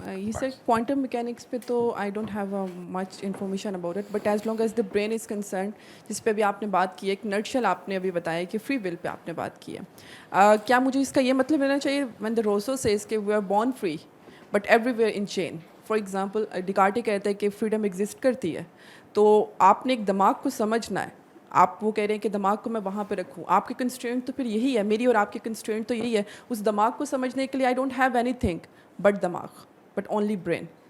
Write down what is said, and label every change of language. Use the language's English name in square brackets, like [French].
[Urdu] یہ سر quantum mechanics پہ تو [English] I don't have much information about it, but as long as the brain is concerned, [Urdu] جس پہ بھی آپ نے بات کی ہے, ایک نٹشل آپ نے ابھی بتایا کہ فری ول پہ آپ نے بات کی ہے. کیا مجھے اس کا یہ مطلب لینا چاہیے [English] when the Rousseau says کہ we are born free but everywhere in chain. For example [Urdu] Descartes کہتا ہے کہ فریڈم ایگزسٹ کرتی ہے, تو آپ نے ایک دماغ کو سمجھنا ہے. آپ وہ کہہ رہے ہیں کہ دماغ کو میں وہاں پہ رکھوں, آپ کی کنسٹرینٹ تو پھر یہی ہے, میری اور آپ کی کنسٹرینٹ تو یہی ہے. اس دماغ کو سمجھنے کے لیے [English] I don't have anything but دماغ, but only brain.